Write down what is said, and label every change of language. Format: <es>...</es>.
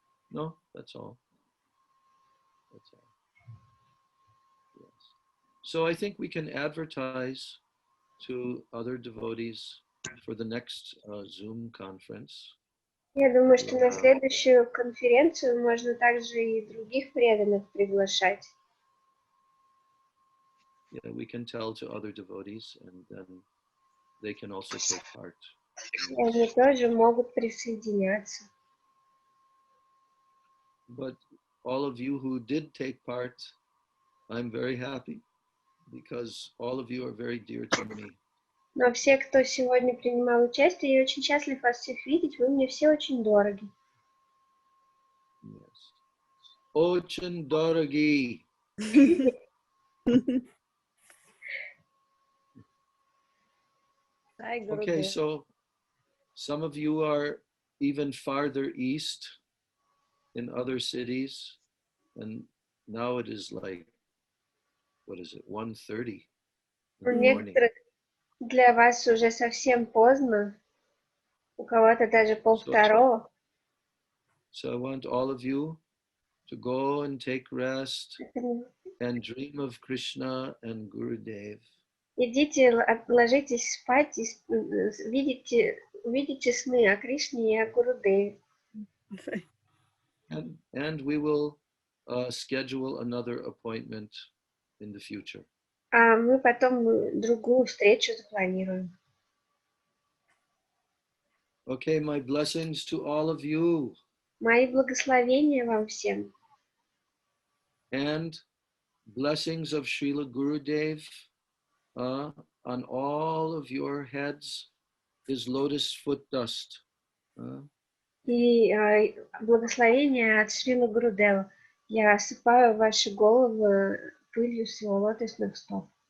<en>No, that's all. That's all. Yes. So I think we can advertise to other devotees for the next Zoom conference.</en> <ru>Я думаю, что на следующую конференцию можно также и других преданных приглашать.</ru> <en>Yeah, we can tell to other devotees and then they can also take part.</en> <ru>И они тоже могут присоединяться.</ru> <en>But all of you who did take part, I'm very happy because all of you are very dear to me.</en> <ru>Но все, кто сегодня принимал участие, я очень счастлив вас всех видеть, вы мне все очень дороги. Yes. Очень дороги.</ru> <en>Okay, so some of you are even farther east in other cities, and now it is like, what is it, 1:30</en> <ru>У некоторых для вас уже совсем поздно, у кого-то даже полвторого.</ru> <en>So I want all of you to go and take rest and dream of Krishna and Gurudev.</en> <ru>Идите, ложитесь спать и видите сны о Кришне и о Гурудеве.</ru> <en>And we will schedule another appointment in the future.</en> <ru>А мы потом другую встречу запланируем.</ru> <en>Okay, my blessings to all of you.</en> <ru>Мои благословения вам всем.</ru> <en>And blessings of Srila Gurudev on all of your heads is lotus foot dust.</en> <ru>И благословения от Шрила Гурудева. Я осыпаю ваши головы пылью с его лотосных стоп.</ru>